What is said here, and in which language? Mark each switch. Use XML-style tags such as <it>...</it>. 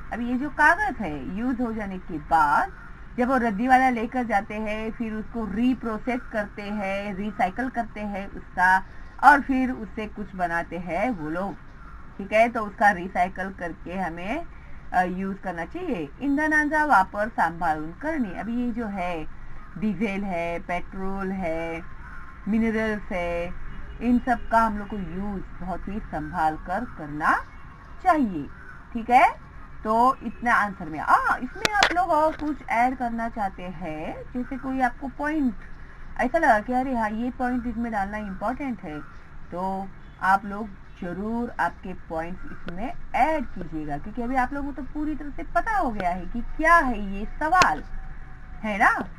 <hi>अब ये जो कागज है यूज हो जाने के बाद जब वो रद्दी वाला लेकर जाते हैं, फिर उसको रीप्रोसेस करते हैं, रिसाइकल करते हैं उसका, और फिर उससे कुछ बनाते हैं वो लोग, ठीक है, तो उसका रिसाइकल करके हमें यूज करना चाहिए।</hi> <mr>इंधनांचा वापर सांभाळून करणे।</mr> <hi>अभी ये जो है डीजल है, पेट्रोल है, मिनरल्स है, इन सब का हम लोग को यूज बहुत ही संभाल कर करना चाहिए, ठीक है। तो इतना आंसर में इसमें आप लोग और कुछ ऐड करना चाहते हैं, जैसे कोई आपको पॉइंट ऐसा लगा कि अरे हाँ ये पॉइंट इसमें डालना इम्पोर्टेंट है, तो आप लोग जरूर आपके पॉइंट्स इसमें ऐड कीजिएगा, क्योंकि अभी आप लोगों को तो पूरी तरह से पता हो गया है कि क्या है ये सवाल, है ना।</hi>